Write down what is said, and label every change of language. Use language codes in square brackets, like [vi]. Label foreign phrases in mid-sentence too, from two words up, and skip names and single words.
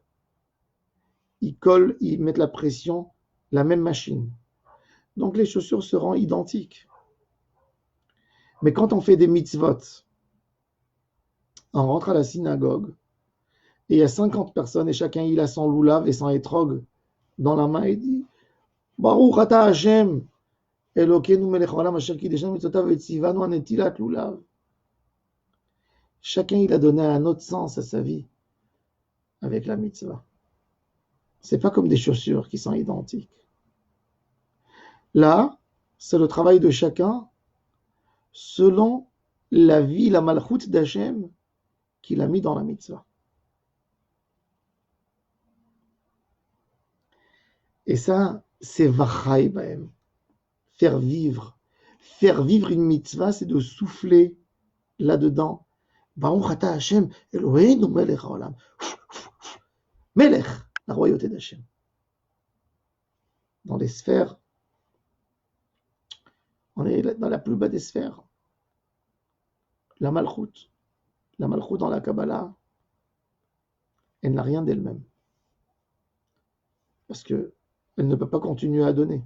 [fr] Ils collent, ils mettent la pression, la même machine. Donc les chaussures seront identiques. Mais quand on fait des mitzvot, on rentre à la synagogue, et il y a 50 personnes, et chacun il a son loulav et son étrog dans la main, et dit [he] ברוך אתה השם, אלוקינו מלך העולם אשר קדשנו מצותיו וצונו על נטילת לולב. [fr] Chacun il a donné un autre sens à sa vie avec la mitzvah. C'est pas comme des chaussures qui sont identiques. Là, c'est le travail de chacun selon la vie, la malchut d'Hachem qu'il a mis dans la mitzvah. Et ça, c'est [he] וחי בהם. [fr] Faire vivre. Faire vivre une mitzvah, c'est de souffler là-dedans. [he] ברוך אתה השם, אלוהינו מלך העולם. [fr] Melech, la royauté d'Hachem. Dans les sphères, on est dans la plus bas des sphères. La malchut dans la Kabbalah, elle n'a rien d'elle-même. Parce qu'elle ne peut pas continuer à donner.